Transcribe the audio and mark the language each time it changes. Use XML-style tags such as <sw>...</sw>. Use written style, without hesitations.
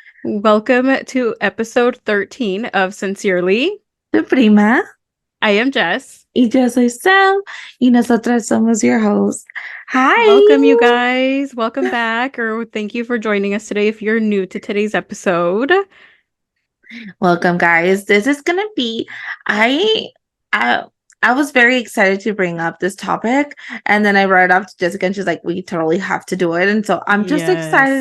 <en>Welcome to episode 13 of Sincerely.</en> <es>tu prima,</es> <en>I am Jess.</en> <es>y yo soy Sam, y nosotras somos</es> <en>your hosts. Welcome, you Hi! guys. Welcome back, or thank you for joining us today if you're new to today's episode. Welcome, guys. This is gonna be, I, I, I was very excited to bring up this topic, and then I brought it up to Jessica, and she's like, "We totally have to do it," and so I'm just excited</en>